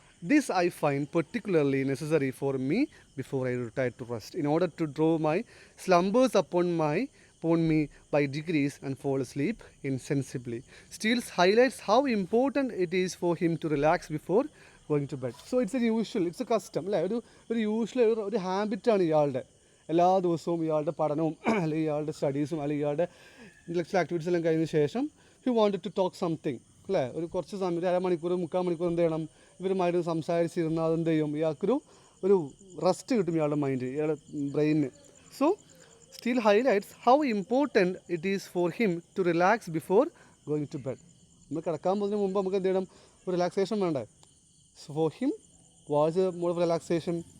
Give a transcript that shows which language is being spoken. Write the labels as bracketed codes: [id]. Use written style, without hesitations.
[en] This I find particularly necessary for me before I retire to rest, in order to draw my slumbers upon me by degrees and fall asleep insensibly. Steele highlights how important it is for him to relax before going to bed. So it's a custom [ml] അല്ലേ, ഒരു usual ഒരു ഹാബിറ്റാണ് ഇയാളുടെ. എല്ലാ ദിവസവും ഇയാളുടെ പഠനവും അല്ലെങ്കിൽ ഇയാളുടെ സ്റ്റഡീസും അല്ലെങ്കിൽ ഇയാളുടെ ഇൻ്റലക്ച്വൽ ആക്ടിവിറ്റീസ് എല്ലാം കഴിഞ്ഞ ശേഷം [en] he wanted to talk something [ml] അല്ലേ. ഒരു കുറച്ച് സമയം, ഒരു അരമണിക്കൂർ 3/4 മണിക്കൂർ എന്ത് ചെയ്യണം, ഇവരുമായിട്ട് സംസാരിച്ചിരുന്നാൽ അതെന്ത് ചെയ്യും, ഇയാൾക്കൊരു റെസ്റ്റ് കിട്ടും ഇയാളുടെ മൈൻഡ്, ഇയാളുടെ ബ്രെയിനിന്. [en] So Steele highlights how important it is for him to relax before going to bed. [ml] നമ്മൾ കിടക്കാൻ പോകുന്നതിന് മുമ്പ് നമുക്ക് എന്ത് ചെയ്യണം, ഒരു റിലാക്സേഷൻ വേണ്ടേ. [en] So for him was a mode of relaxation.